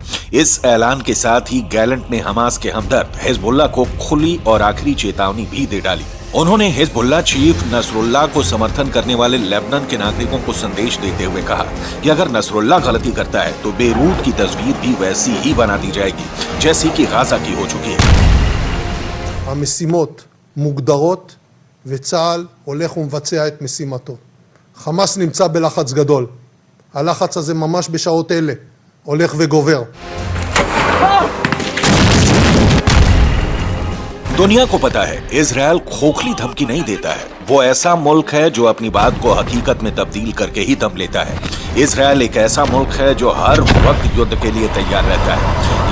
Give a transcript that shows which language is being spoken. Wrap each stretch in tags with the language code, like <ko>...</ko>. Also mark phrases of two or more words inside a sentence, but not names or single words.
<hi>इस ऐलान के साथ ही गैलेंट ने हमास के हमदर्द हिजबुल्लाह को खुली और आखिरी चेतावनी भी दे डाली। उन्होंने हिजबुल्लाह चीफ नसरुल्लाह को समर्थन करने वाले लेबनान के नागरिकों को संदेश देते हुए कहा कि अगर नसरुल्लाह गलती करता है तो बेरूत की तस्वीर भी वैसी ही बना दी जाएगी जैसी कि गाजा की हो चुकी है।</hi> <he>המשימות מוגדרות וצה"ל הולך ומבצע את משימתו. חמאס נמצא בלחץ גדול. הלחץ הזה ממש בשעות אלה הולך וגובר.</he> <hi>दुनिया को पता है इजराइल खोखली धमकी नहीं देता है। वो ऐसा मुल्क है जो अपनी बात को हकीकत में तब्दील करके ही दम लेता है। इजराइल एक ऐसा मुल्क है जो हर वक्त युद्ध के लिए तैयार रहता है।</hi>